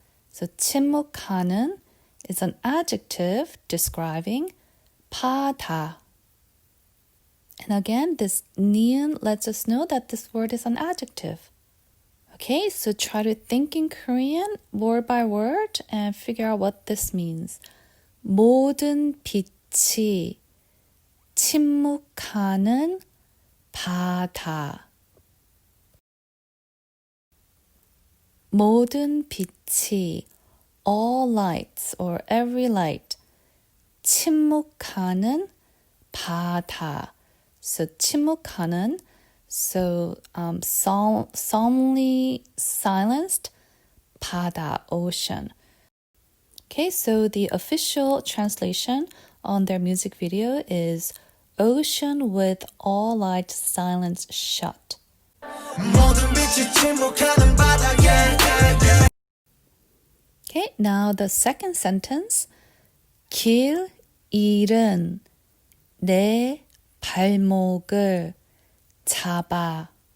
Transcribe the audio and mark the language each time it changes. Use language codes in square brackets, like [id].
[en] So 침묵하는 is an adjective describing 바다. And again, this 니은 lets us know that this word is an adjective. Okay, so try to think in Korean word by word and figure out what this means. [ko] 모든 빛이 침묵하는 바다. 모든 빛이, [en] all lights or every light. [ko] 침묵하는 바다. [en] So 침묵하는, so solemnly silenced, 바다, ocean. Okay, so the official translation on their music video is ocean with all lights silence shut. Okay, now the second sentence. [ko] Killin 내 발목을 잡아.